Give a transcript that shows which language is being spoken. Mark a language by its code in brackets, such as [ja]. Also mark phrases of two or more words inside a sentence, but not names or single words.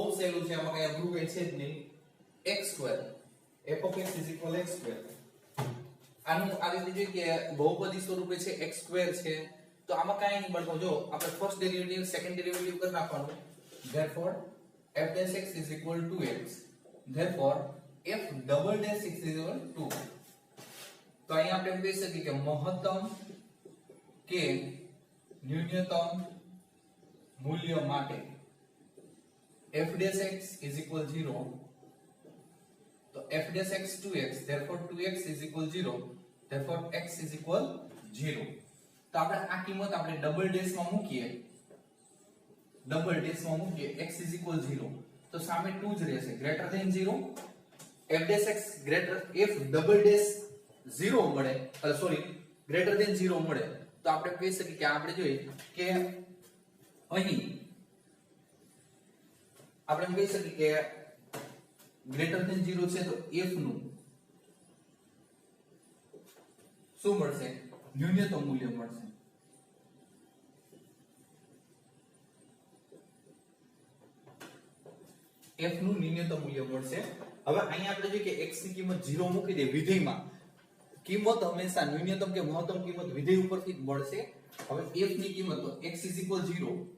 [gu] સહેલું છે આમાં કઈ અઘરું કઈ છે જ નહીં x2 [en] f of x [gu] x2 આનું આ રીતે જોઈએ કે બહુપદી સ્વરૂપે છે x2 છે તો આમાં કાંઈ નહીં બાળકો જો આપણે [en] first derivative second derivative [gu] કરી નાખવાનું [en] therefore f dash x is equal to x therefore f double dash x is equal to 2 [gu] તો અહીંયા આપણે એમ કહી શકીએ કે મહત્તમ કે ન્યૂનતમ મૂલ્ય માટે [en] f dash x is equal 0 તો f dash x 2x therefore 2x is equal 0 therefore x is equal 0 [gu] તો આપણે આ કિંમત આપણે [en] double dash [gu] માં મૂકીએ [en] x is equal 0 [gu] તો સામે 2 જ રહેશે [en] greater than 0 f dash x greater f double dash 0 [gu] મળે [en] sorry greater than [gu] 0 મળે તો આપણે કહી શકીએ કે આપણે જોઈએ કે અહીં આપણે એમ કહી શકીએ કે [en] greater than [gu] 0 છે તો f નું શું મળશે ન્યૂનતમ મૂલ્ય મળશે f નું ન્યૂનતમ મૂલ્ય મળશે હવે અહીંયા આપણે જોઈએ કે x ની કિંમત 0 મૂકી દે વિધેયમાં કિંમત હંમેશા ન્યૂનતમ કે મહત્તમ કિંમત વિધેય ઉપરથી જ મળશે હવે f ની કિંમત તો x 0